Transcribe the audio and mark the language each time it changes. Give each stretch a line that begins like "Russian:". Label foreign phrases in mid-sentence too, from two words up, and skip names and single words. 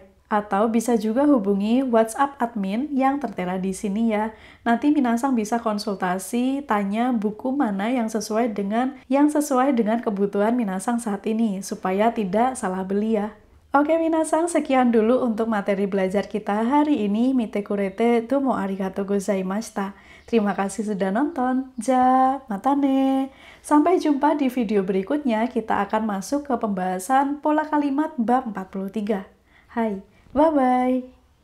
Indonesian: Atau bisa juga hubungi WhatsApp admin yang tertera di sini ya. Nanti minasan bisa konsultasi, tanya buku mana yang sesuai dengan kebutuhan minasan saat ini, supaya tidak salah beli ya. Oke minasan, sekian dulu untuk materi belajar kita hari ini.
Japanese: 見てくれてどうもありがとうございました.
Indonesian: Terima kasih sudah nonton.
Japanese: じゃ、またね.
Indonesian: Sampai jumpa di video berikutnya, kita akan masuk ke pembahasan pola kalimat bab 43. Hai, bye-bye.